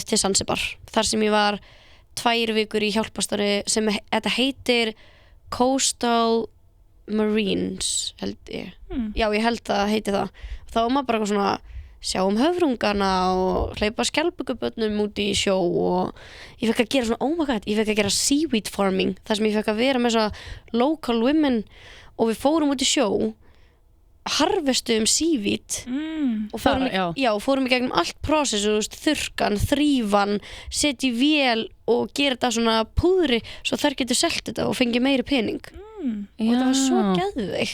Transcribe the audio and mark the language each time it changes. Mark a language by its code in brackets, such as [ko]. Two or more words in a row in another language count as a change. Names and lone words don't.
[is] til Zanzibar þar sem ég var 2 vikur í hjálparstarfi sem þetta heitir [en] Coastal Marines [is] held ég já ég held það heiti það þá var maður bara eitthvað svona sjá höfrungana og hleypa skjaldbökubörnum út í sjó og ég fekk að gera svona, [en] oh my god, [is] ég fekk að gera [en] seaweed farming [is] þar sem ég fekk að vera með svona [en] local women [is] og við fórum út í sjó harvestuðum seaweed og fórum í gegnum allt prosessu, þurrkan, þrífan setja í vél og gera þetta svona púðri svo þær getur selt þetta og fengið meiri pening og þetta var svo geðveikt